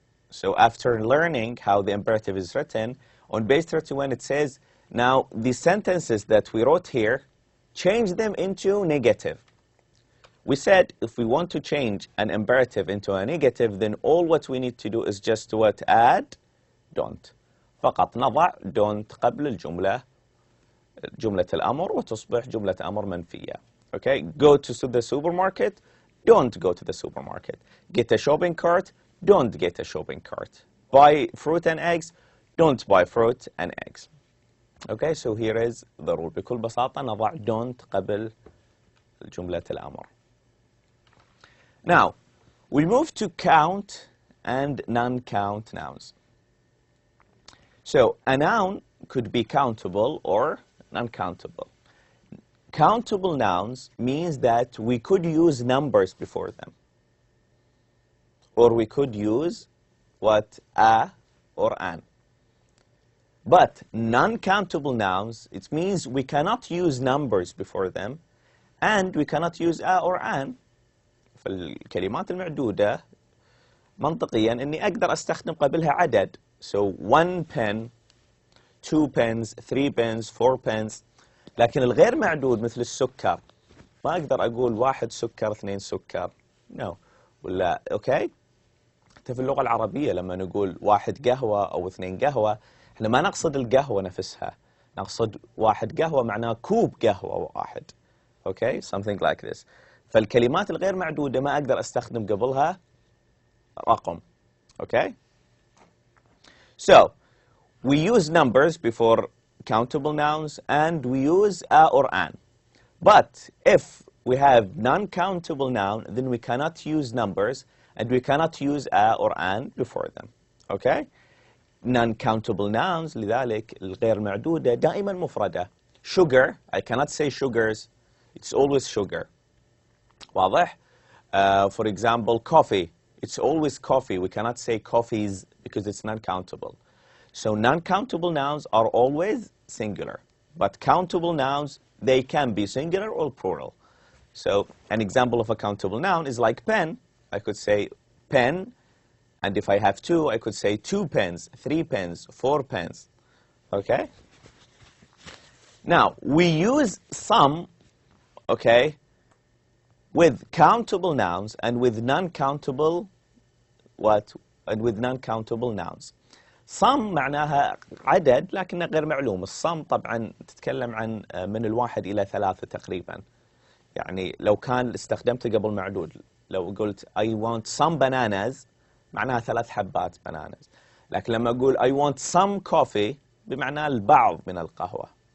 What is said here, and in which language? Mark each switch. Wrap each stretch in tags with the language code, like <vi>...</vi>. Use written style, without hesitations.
<en>So after learning how the imperative is written, on page 31 it says, now the sentences that we wrote here, change them into negative. We said if we want to change an imperative into a negative, then all what we need to do is just what? Add don't.</en> <ar>فقط نضع don't قبل الجملة، جملة الأمر، وتصبح جملة أمر منفية.</ar> <en>Okay, go to the supermarket, don't go to the supermarket. Get a shopping cart, don't get a shopping cart. Buy fruit and eggs, don't buy fruit and eggs. Okay, so here is the rule.</en> <ar>بكل بساطة نضع don't قبل جملة الأمر.</ar> <en>Now, we move to count and non-count nouns. So, a noun could be countable or non-countable. Countable nouns means that we could use numbers before them. Or we could use what? A or an. But non-countable nouns, it means we cannot use numbers before them, and we cannot use a or an.</en> <ar>فالكلمات المعدودة منطقيا إني أقدر أستخدم قبلها عدد.</ar> <en>So 1 pen, 2 pens, 3 pens, 4 pens.</en> <ar>لكن الغير معدود مثل السكر ما أقدر أقول 1 سكر 2 سكر.</ar> <en>No.</en> <ar>ولا أوكي؟ حتى في اللغة العربية لما نقول 1 قهوة أو 2 قهوة، احنا ما نقصد القهوة نفسها، نقصد 1 قهوة معناه كوب قهوة واحد.</ar> <en>Okay, something like this.</en> <ar>فالكلمات الغير معدودة ما أقدر أستخدم قبلها رقم.</ar> <en>Okay? So, we use numbers before countable nouns, and we use a or an. But if we have non-countable noun, then we cannot use numbers, and we cannot use a or an before them. Okay? Non-countable nouns,</en> <ar>لذلك الغير معدودة دائما مفردة.</ar> <en>Sugar, I cannot say sugars, it's always sugar.</en> <ar>واضح?</ar> <en>For example, coffee, it's always coffee. We cannot say coffees because it's non-countable. So non-countable nouns are always singular. But countable nouns, they can be singular or plural. So an example of a countable noun is like pen. I could say pen, and if I have 2, I could say 2 pens, 3 pens, 4 pens. Okay? Now, we use some, okay, with countable nouns and with non-countable what? And with non-countable nouns.</en> <ar>Some معناها عدد لكنه غير معلوم. الصم طبعا تتكلم عن من 1 إلى 3 تقريبا. يعني لو كان استخدمته قبل معدود، لو قلت</ar> <en>I want some bananas</en> <ar>معناها 3 حبات bananas. لكن لما أقول</ar> <en>I want some coffee</en> <ar>بمعنى البعض من القهوة.</ar>